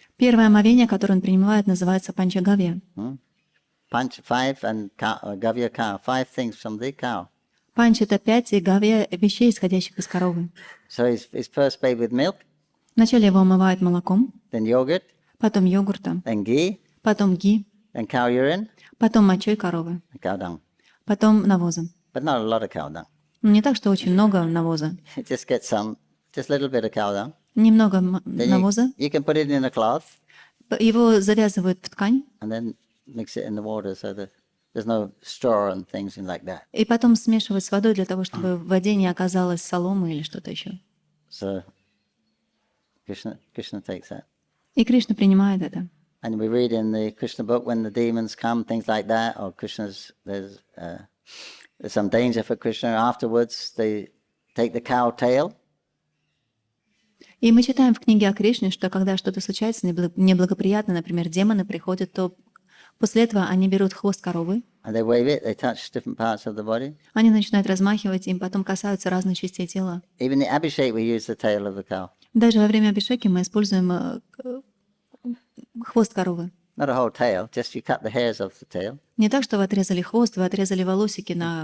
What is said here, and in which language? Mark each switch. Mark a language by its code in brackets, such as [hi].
[ru] Первое омовение, которое он принимает, называется Панчагавья. [en] Five and Gavya cow, 5 things from the cow. [ru] Панч — это 5 и гавья вещей, исходящих из коровы. [en] So he's first bathed with milk, [ru] Вначале его омывают молоком, [en] then yogurt, [ru] потом йогуртом, [en] then ghee, [ru] потом ги, [en] then cow urine, [ru] потом мочой коровы, [en] and cow dung. [ru] потом навозом. [en] But not a lot of cow dung. [ru] Не так, что очень много навоза. [en] Just get just a little bit of cow dung. [ru] Немного [en] Then [ru] навоза. [en] you can put it in a cloth [ru] Его завязывают в ткань, [en] and then mix it in the water so that there's no straw and things like that. [ru] и потом смешивать с водой для того, чтобы в воде не оказалось соломы или что-то еще. [en] So Krishna takes that. [ru] И Кришна принимает это. [en] And we read in the Krishna book when the demons come, things like that, or there's some danger for Krishna. Afterwards, they take the cow tail. [ru] И мы читаем в книге о Кришне, что когда что-то случается неблагоприятно, например, демоны приходят, то после этого они берут хвост коровы, [en] And they wave it, they touch different parts of the body. [ru] они начинают размахивать, им потом касаются разных частей тела. [en] Even the abhishek, we use the tail of the cow. [ru] Даже во время абхишеки мы используем хвост коровы. [en] Not a whole tail, just you cut the hairs off the tail. [ru] Не так, что вы отрезали хвост, вы отрезали волосики на